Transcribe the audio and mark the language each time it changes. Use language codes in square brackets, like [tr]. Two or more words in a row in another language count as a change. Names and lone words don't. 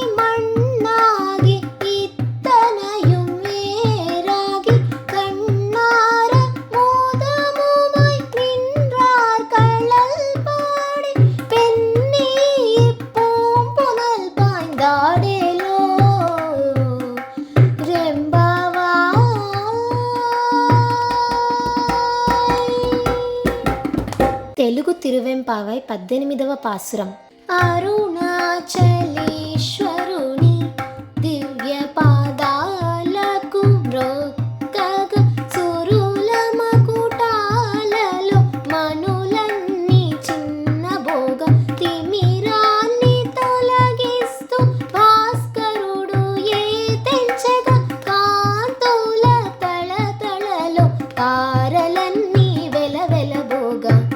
[ta] மண்ணாகி இத்தனையும் வேறாகி கண்ணார மோதமுமாய் நின்றார் கழல் பாடி பெண்ணே இப்பூம்புனல் பாய்ந்தாடேலோ [te] తెలుగు తిరువెంపావై 18వ పాసురం. అరుణాచలేశ్వరుని దివ్య పాదాలకు మ్రొక్కగ సురుల మకుటాలలో మనులన్నీ చిన్నబోగ తిమిరాన్ని తొలగిస్తూ భాస్కరుడు ఏ తెంచగా కాంతుల తళతళలో తారలన్నీ వెలవెలబోగా